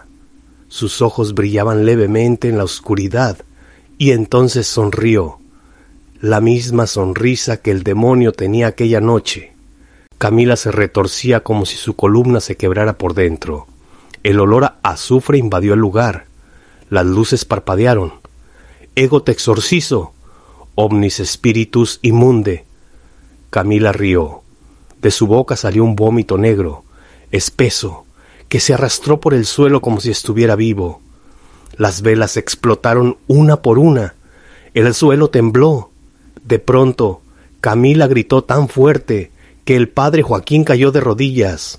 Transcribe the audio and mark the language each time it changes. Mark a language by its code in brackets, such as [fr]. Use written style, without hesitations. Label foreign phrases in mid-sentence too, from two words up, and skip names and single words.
[es] Sus ojos brillaban levemente en la oscuridad, y entonces sonrió. La misma sonrisa que el demonio tenía aquella noche. Camila se retorcía como si su columna se quebrara por dentro. El olor a azufre invadió el lugar. Las luces parpadearon. [la] «Ego te exorcizo, omnis spiritus immunde». [es] Camila rió. De su boca salió un vómito negro, espeso, que se arrastró por el suelo como si estuviera vivo. Las velas explotaron una por una. El suelo tembló. De pronto, Camila gritó tan fuerte que el padre Joaquín cayó de rodillas.